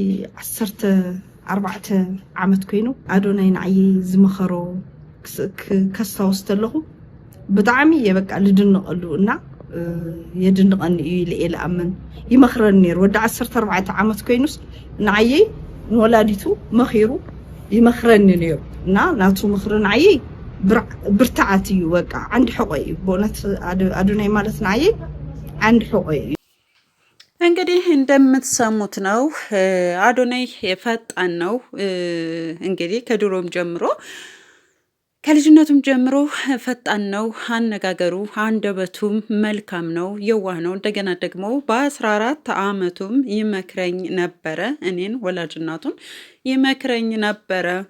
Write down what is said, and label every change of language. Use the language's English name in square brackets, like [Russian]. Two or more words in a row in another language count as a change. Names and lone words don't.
[Tigrinya] 14 ዓመት ኮይኑ አዶናይ ንዓየ ዝመኸሮ ከስታውስ ተለኹ ብጣዕሚ እየ በቃ ልድንቐሉ እና የድንቐኒ እዩ ኢለ እየ ዝኣምን። ይመኽረኒ ነይሩ ወዲ 14 ዓመት ኮይኑስ ንዓየ ንወላዲቱ መኺሩ ይመኽረኒ ነይሩ እና ናቱ ምኽሪ ንዓየ ብርትዓት እዩ። በቃ ዓንዲ ሕቆ እዩ። በእውነት አዶናይ ማለት ንዓየ ዓንዲ ሕቆ እዩ። [Amharic] እንግዲህ እንደምትሰሙት ነው። አዶናይ ፈጣን ነው። እንግዲህ ከድሮም ጀምሮ ከልጅነቱም ጀምሮ ፈጣን ነው። አነጋገሩ አንደበቱም መልካም ነው፣ የዋህ ነው። እንደገና ደግሞ በ14 ዓመቱም ይመክረኝ ነበረ። እኔን ወላጅ እናቱን ይመክረኝ ነበረ።